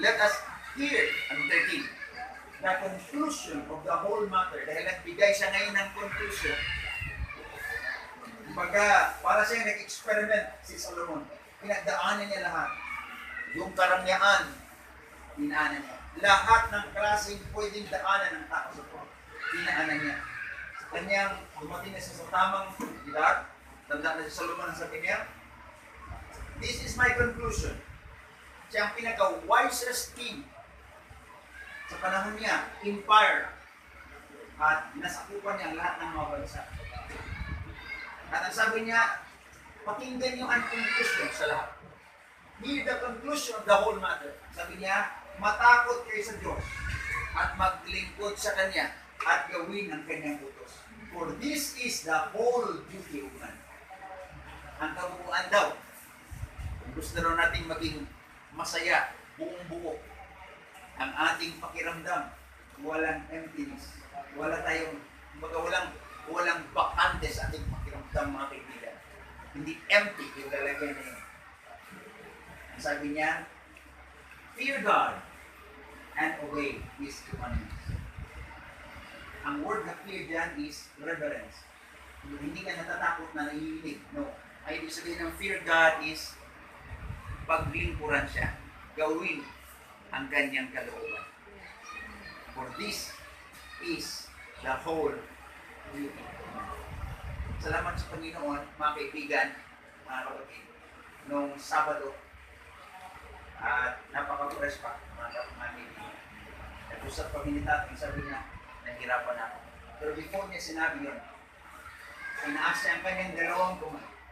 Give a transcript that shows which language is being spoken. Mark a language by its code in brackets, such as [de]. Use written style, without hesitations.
[en] Let us hear, ang 13, the conclusion of the whole matter. [tl] Dahil nagbigay siya ngayon ng conclusion. Kumbaga, para siyang nag-experiment si Solomon. Pinagdaanan niya lahat. Yung karangyaan, dinaanan niya. Lahat ng klaseng pwedeng daanan ng tao sa buhay, dinaanan niya. Sa kanyang dumating na siya sa tamang edad, tanda na si Solomon ang sabi niya, [en] this is my conclusion. [tl] Siya ang pinaka-wisest king sa panahon niya, empire, at nasakupan niya ang lahat ng mga bansa. At ang sabi niya, pakinggan niyo ang conclusion sa lahat. [en] Hear the conclusion of the whole matter. [tl] Sabi niya, matakot kayo sa Diyos at maglingkod sa Kanya at gawin ang Kanyang utos. [en] For this is the whole duty of man. [tl] Ang kabuuan daw, kung gusto raw natin maging masaya, buong buo, ang ating pakiramdam, walang emptiness, wala tayong, walang bakante sa ating pakiramdam, mga kaibigan. Hindi empty yung lalagyan na yun. Ang sabi niya, [en] fear God and obey His commandments. [tl] Ang word na fear dyan is reverence. Hindi ka natatakot na nahihilig. No. Ay, ibig sabihin ng fear God is paglingkuran siya. Gawin ang kanyang kalooban. [en] For this is the whole duty. [tl] Salamat sa Panginoon, mga kaibigan, mga kapatid. Noong Sabado, at napaka-fresh pa, mga kaibigan. Nag-usap kami ni Tatay, sabi niya, nahirapan ako. Pero before niya sinabi yun, inaas niya ang kanyang dalawang kumay.